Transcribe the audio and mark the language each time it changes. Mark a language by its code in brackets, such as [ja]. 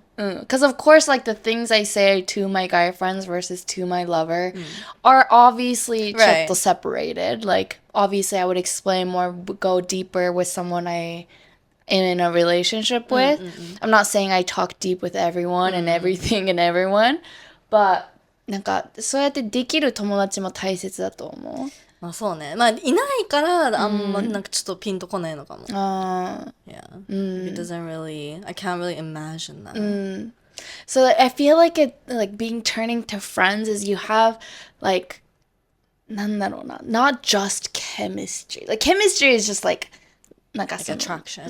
[en] Because of course, like the things I say to my guy friends versus to my lover are obviously ちょっと separated. Like, obviously I would explain more, go deeper with someone I'm in a relationship with. I'm not saying I talk deep with everyone and everything and everyone, but [ja] なんかそうやってできる友達も大切だと思う。まあそうね。まあいないからあんまなんかちょっとピンとこないのかも。 [en] Yeah. It doesn't really, I can't really imagine that. So I feel like like being turning to friends is you have like [ja] なんだろうな [en] not just chemistry. Like chemistry is just like なんか like attraction.